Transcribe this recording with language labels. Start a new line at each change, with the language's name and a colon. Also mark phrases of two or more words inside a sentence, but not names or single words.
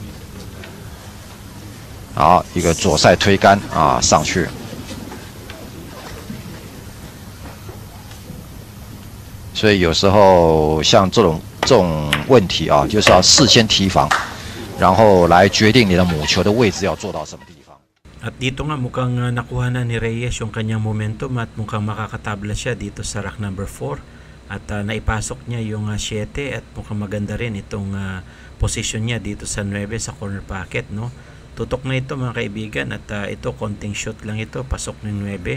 Chinese: 好，一个左塞推杆啊上去。所以有时候像这种问题啊，就是要事先提防，然后来决定你的母球的位置要做到什么地方。
Filipino: At dito nga mukhang nakuha na ni Reyes yung kanyang momentum at mukhang makakatabla siya dito sa
English: rack number 4
Filipino: at naipasok niya yung 7 at mukhang maganda rin itong position niya dito sa 9 sa
English: corner pocket,
Filipino: no. Tutok na ito mga kaibigan at ito konting shoot lang ito, pasok ng 9.